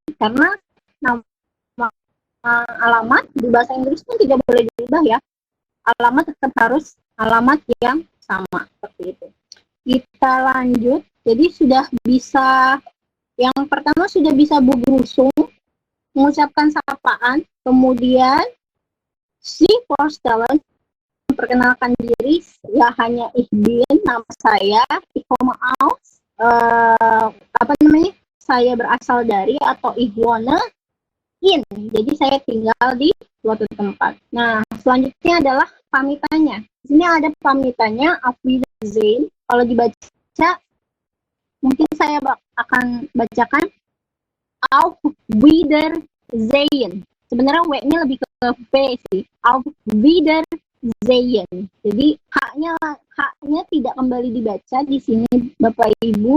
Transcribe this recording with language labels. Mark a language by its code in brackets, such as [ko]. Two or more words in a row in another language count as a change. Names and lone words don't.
[id] Karena nama alamat di bahasa Inggris pun tidak boleh diubah ya. Alamat tetap harus alamat yang sama seperti itu. Kita lanjut. Jadi sudah bisa, yang pertama sudah bisa berusung, mengucapkan sapaan, kemudian si vorstellen, memperkenalkan diri, ya hanya [de] ich bin, [id] nama saya, [de] ich komme aus, [id] saya berasal dari, atau [de] ich wohne in, [id] jadi saya tinggal di suatu tempat. Nah, selanjutnya adalah pamitannya. Di sini ada pamitannya, [de] auf Wiedersehen. [id] Kalau dibaca, mungkin saya akan bacakan [de] auf Wiedersehen. [id] Sebenarnya W-nya lebih ke V sih. [de] Auf Wiedersehen. [id] Jadi H-nya tidak kembali dibaca di sini, Bapak Ibu.